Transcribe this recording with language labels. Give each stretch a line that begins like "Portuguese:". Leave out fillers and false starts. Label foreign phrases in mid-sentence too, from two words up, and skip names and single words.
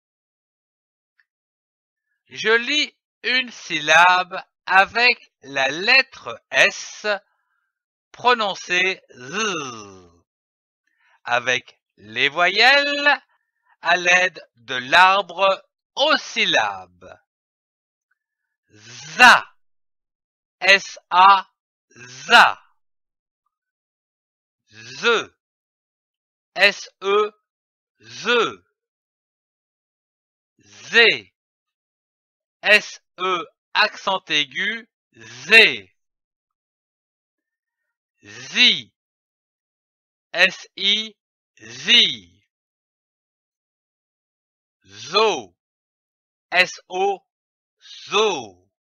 French: Je lis une syllabe avec la lettre S prononcée Z, avec les voyelles à l'aide de l'arbre aux syllabes. Za, S-A, za. Ze, S-E, ze. Zé, S-E, accent aigu, zé. Zi, S-I, zi. Zo, S-O, zo.